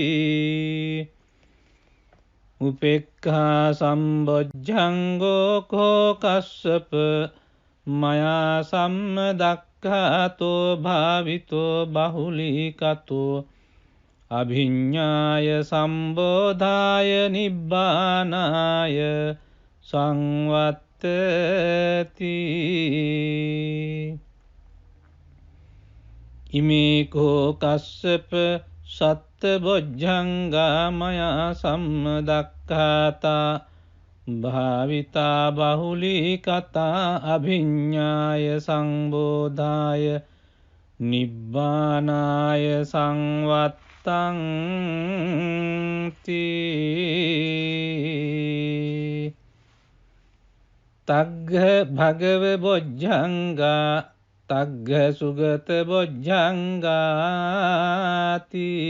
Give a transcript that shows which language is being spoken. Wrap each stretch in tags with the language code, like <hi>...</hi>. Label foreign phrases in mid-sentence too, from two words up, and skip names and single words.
<pi>උපේක්ඛා සම්බොජ්ජංගෝ කෝ කස්සප මයා සම්දක්ඛාතෝ භාවිතෝ බහුලීකතෝ අභිඤ්ඤාය සම්බෝධාය නිබ්බානාය සංවත්තති. ඉමේ කෝ කස්සප සත්බොජ්ජංගා මයා සම්දක්ඛාතා භාවිතා බහුලීකතා අභිඤ්ඤාය සංබෝධාය නිබ්බානාය සංවත්තංති. තග්ග භගව බොජ්ජංගා තග්ග සුගත බොජ්ජංගාති.</pi>